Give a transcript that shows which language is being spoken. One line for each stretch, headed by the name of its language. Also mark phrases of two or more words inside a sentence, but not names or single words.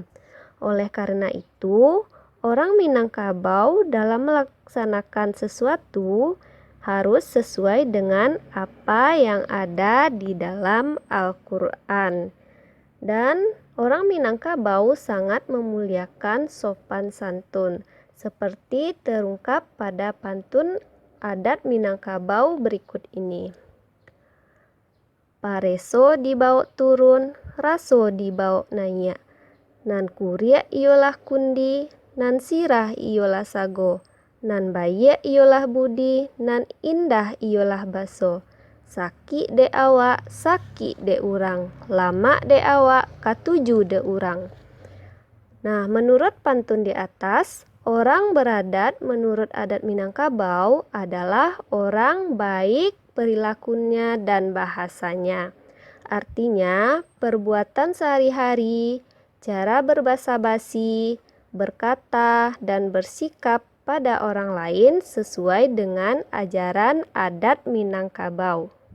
Indonesian: Oleh karena itu, orang Minangkabau dalam melaksanakan sesuatu harus sesuai dengan apa yang ada di dalam Al-Quran. Dan orang Minangkabau sangat memuliakan sopan santun, seperti terungkap pada pantun adat Minangkabau berikut ini.
Minangkabau: Pareso dibawa turun, raso dibawa nanya. Nan kuria iolah kundi, nan sirah iolah sago, nan baye iolah budi, nan indah iolah baso. Saki de awak, saki de urang. Lama de awak, katuju de urang.
Indonesian: Nah, menurut pantun di atas, orang beradat menurut adat Minangkabau adalah orang baik perilakunya dan bahasanya. Artinya, perbuatan sehari-hari, cara berbasa-basi, berkata, dan bersikap pada orang lain sesuai dengan ajaran adat Minangkabau.